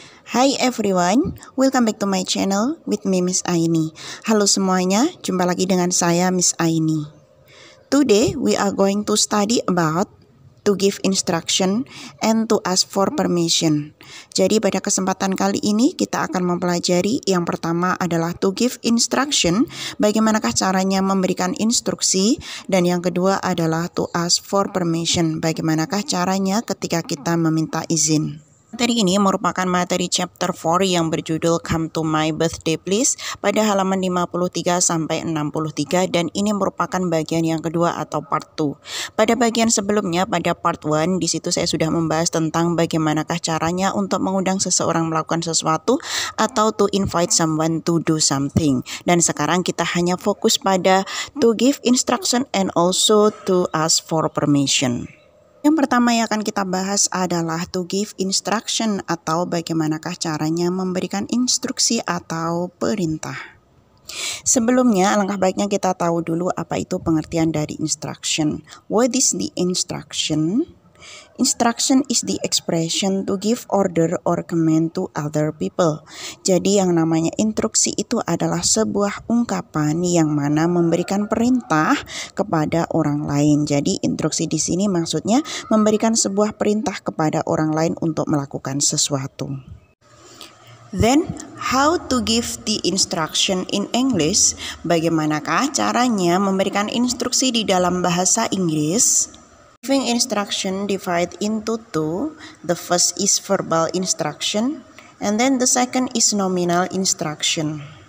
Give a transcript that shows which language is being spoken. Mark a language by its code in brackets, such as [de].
[en] Hi everyone, welcome back to my channel with me Miss Aini. [id] Halo semuanya, jumpa lagi dengan saya Miss Aini. [en] Today we are going to study about to give instruction and to ask for permission. [id] Jadi pada kesempatan kali ini kita akan mempelajari yang pertama adalah to give instruction, bagaimanakah caranya memberikan instruksi, dan yang kedua adalah to ask for permission, bagaimanakah caranya ketika kita meminta izin. Materi ini merupakan materi chapter 4 yang berjudul Come to My Birthday Please pada halaman 53 sampai 63, dan ini merupakan bagian yang kedua atau part 2. Pada bagian sebelumnya pada part 1 di situ saya sudah membahas tentang bagaimanakah caranya untuk mengundang seseorang melakukan sesuatu atau [en] to invite someone to do something. [id] Dan sekarang kita hanya fokus pada to give instruction and also to ask for permission. Yang pertama yang akan kita bahas adalah to give instruction atau bagaimanakah caranya memberikan instruksi atau perintah. Sebelumnya, alangkah baiknya kita tahu dulu apa itu pengertian dari instruction. [en] What is the instruction? Instruction is the expression to give order or command to other people. [id] Jadi yang namanya instruksi itu adalah sebuah ungkapan yang mana memberikan perintah kepada orang lain. Jadi instruksi di sini maksudnya memberikan sebuah perintah kepada orang lain untuk melakukan sesuatu. [en] Then, how to give the instruction in English? [id] Bagaimanakah caranya memberikan instruksi di dalam bahasa Inggris? [en] Giving instruction divide into two. The first is verbal instruction, and then the second is nominal instruction.